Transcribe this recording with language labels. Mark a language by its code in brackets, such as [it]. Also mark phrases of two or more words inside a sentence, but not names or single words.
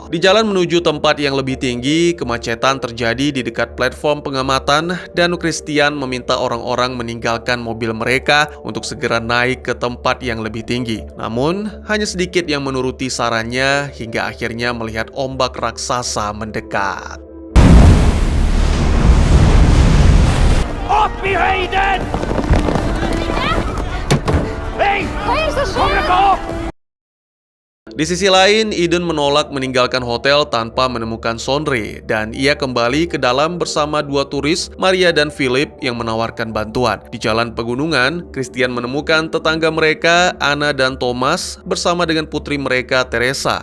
[id] Di jalan menuju tempat yang lebih tinggi, kemacetan terjadi di dekat platform pengamatan dan Christian meminta orang-orang meninggalkan mobil mereka untuk segera naik ke tempat yang lebih tinggi. Namun, hanya sedikit yang menuruti sarannya hingga akhirnya melihat ombak raksasa mendekat. [sv] Opp i höjden! Hej! Kommer gå upp! [id] Di sisi lain, Eden menolak meninggalkan hotel tanpa menemukan Sondre dan ia kembali ke dalam bersama dua turis, Maria dan Philip, yang menawarkan bantuan. Di jalan pegunungan, Christian menemukan tetangga mereka, Anna dan Thomas, bersama dengan putri mereka, Teresa.